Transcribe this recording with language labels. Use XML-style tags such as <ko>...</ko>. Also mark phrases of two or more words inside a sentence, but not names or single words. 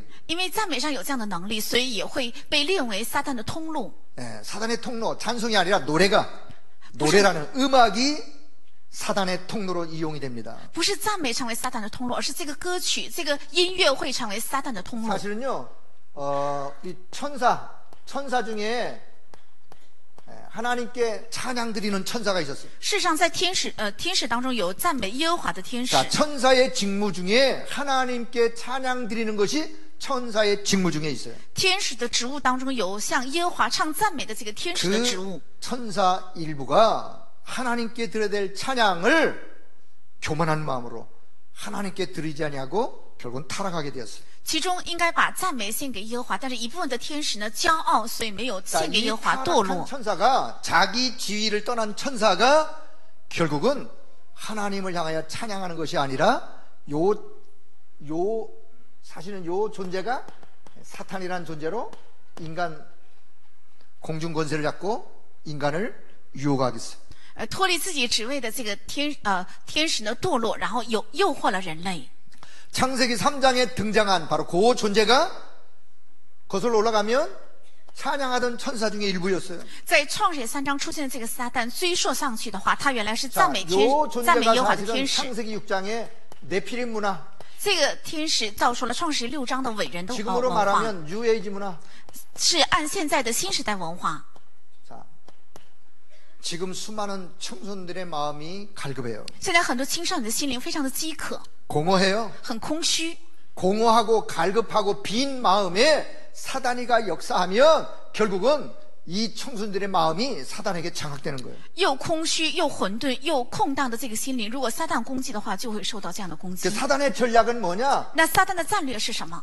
<zh>因为赞美上有这样的能力，所以也会被列为撒旦的通路。</zh> <ko>사단의 통로 찬송이 아니라 노래라는 음악이 사단의 통로로 이용이 됩니다.</ko> <zh>不是赞美成为撒旦的通路，而是这个歌曲、这个音乐会成为撒旦的通路。</zh> <ko>사실은요, 이 천사 중에 하나님께 찬양 드리는 천사가 있었어요.</ko> <zh>事实上，在天使当中有赞美耶和华的天使。</zh> <ko>자, 천사의 직무 중에 하나님께 찬양 드리는 것이 천사의 직무 중에 있어요.</ko> <zh>天使的职务当中有向耶和华唱赞美的这个天使的职务。</zh> <ko>그 천사 일부가 하나님께 드려야 될 찬양을 교만한 마음으로 하나님께 드리지 아니하고 결국은 타락하게 되었어요.</ko> <zh>其中应该把赞美献给耶和华，但是一部分的天使呢骄傲，所以没有</zh> <ko>자,</ko> <zh>献给</zh> <ko>이</ko> <zh>耶和华，堕</zh> <ko>타락한</ko> <zh>落。</zh> <ko>천사가 자기 지위를 떠난 천사가 결국은 하나님을 향하여 찬양하는 것이 아니라 사실은 요 존재가 사탄이라는 존재로 인간 공중 권세를 잡고 인간을 유혹하겠어요.</ko> <zh>脱离自己职位的这个天使呢堕落，然后诱惑了人类。</zh> <ko>창세기 3장에 등장한 바로 그 존재가 거슬러 올라가면 찬양하던 천사 중에 일부였어요.</ko> <zh>在创世3章出现的这个撒旦追溯上去的话，他原来是</zh> <ko>자,</ko> <zh>赞美耶</zh> <ko>요</ko> <zh>和</zh> <ko>존재가</ko> <zh>华的</zh> <ko>사실은</ko> <zh>天使。</zh> <ko>창세기 6장의 네피림 문화,</ko> <zh>这个天使造出了创世6章的伟人的</zh> <ko>지금으로</ko> <zh>文化，</zh> <ko>말하면 뉴에이지 문화.</ko> <zh>是按现在的新时代文化。</zh> <ko>자, 지금 수많은 청소년들의 마음이 갈급해요.</ko> <zh>现在很多青少年的心灵非常的饥渴，</zh> <ko>공허해요.</ko> <zh>很空虚。</zh> <ko>공허하고 갈급하고 빈 마음에 사단이가 역사하면 결국은 이 청소년들의 마음이 사단에게 장악되는 거예요.</ko> <zh>又空虚又混沌又空荡的这个心灵，如果撒旦攻击的话，就会受到这样的攻击</zh> <ko>그 。 사단의 전략은 뭐냐?</ko> <zh>那撒旦的战略是什么？</zh>